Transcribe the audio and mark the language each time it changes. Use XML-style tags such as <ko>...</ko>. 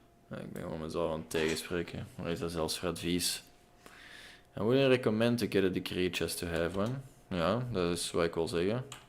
<nl>Ik ben gewoon mezelf aan het tegenspreken, maar is dat zelfs voor advies?</nl> <en>I wouldn't recommend to get a degree just to have one.</en> <nl>Ja, dat is wat ik wil zeggen.</nl>